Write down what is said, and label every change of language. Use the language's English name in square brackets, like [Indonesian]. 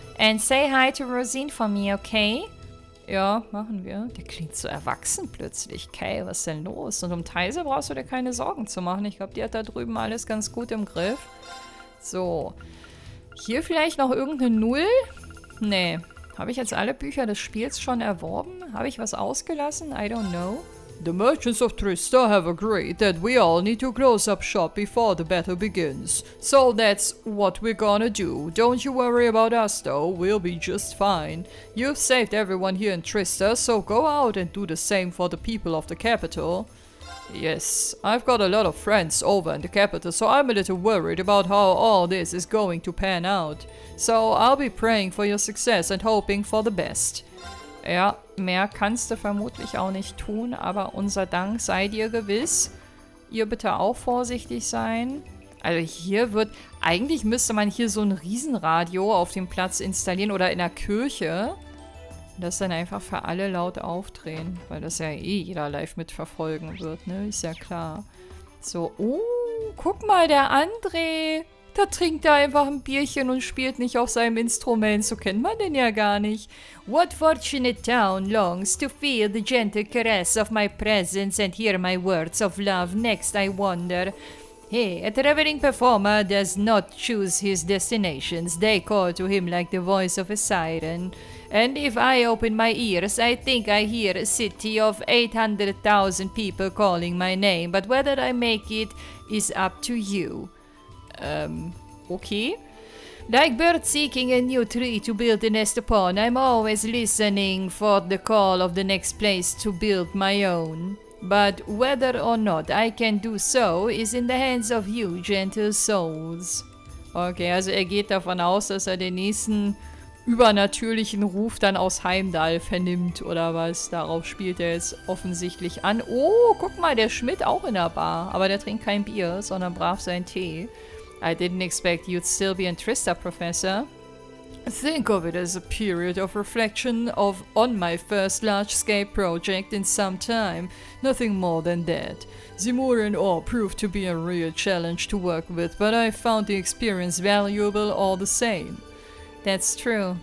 [English] And say hi to Rosine for me, okay? [German] Ja, machen wir. Der klingt so erwachsen plötzlich. Kay, was ist denn los? Und um Teise brauchst du dir keine Sorgen zu machen. Ich glaube, die hat da drüben alles ganz gut im Griff. So. Hier vielleicht noch irgendeine Null? Nee. Habe ich jetzt alle Bücher des Spiels schon erworben? Habe ich was ausgelassen? [English] I don't know. The merchants of Trista have agreed that we all need to close up shop before the battle begins. So that's what we're gonna do. Don't you worry about us though, we'll be just fine. You've saved everyone here in Trista, so go out and do the same for the people of the capital. Yes, I've got a lot of friends over in the capital, so I'm a little worried about how all this is going to pan out. So I'll be praying for your success and hoping for the best. [German] Ja, mehr kannst du vermutlich auch nicht tun, aber unser Dank sei dir gewiss. Ihr bitte auch vorsichtig sein. Also hier wird... Eigentlich müsste man hier so ein Riesenradio auf dem Platz installieren oder in der Kirche. Und das dann einfach für alle laut aufdrehen. Weil das ja eh jeder live mitverfolgen wird, ne? Ist ja klar. So, guck mal, der André. Da trinkt er einfach ein Bierchen und spielt nicht auf seinem Instrument. So kennt man den ja gar nicht. [English] What fortunate town longs to feel the gentle caress of my presence and hear my words of love next, I wonder. Hey, a traveling performer does not choose his destinations. They call to him like the voice of a siren. And if I open my ears, I think I hear a city of 800,000 people calling my name. But whether I make it is up to you. Okay. Like birds seeking a new tree to build a nest upon, I'm always listening for the call of the next place to build my own. But whether or not I can do so is in the hands of you, gentle souls. [German] Okay, also er geht davon aus, dass er den nächsten übernatürlichen Ruf dann aus Heimdall vernimmt, oder was? Darauf spielt er jetzt offensichtlich an. Oh, guck mal, der Schmidt auch in der Bar. Aber der trinkt kein Bier, sondern brav seinen Tee. [English] I didn't expect you'd still be in Trista, Professor. Think of it as a period of reflection on my first large-scale project in some time. Nothing more than that. Zimur ore proved to be a real challenge to work with, but I found the experience valuable all the same. That's true.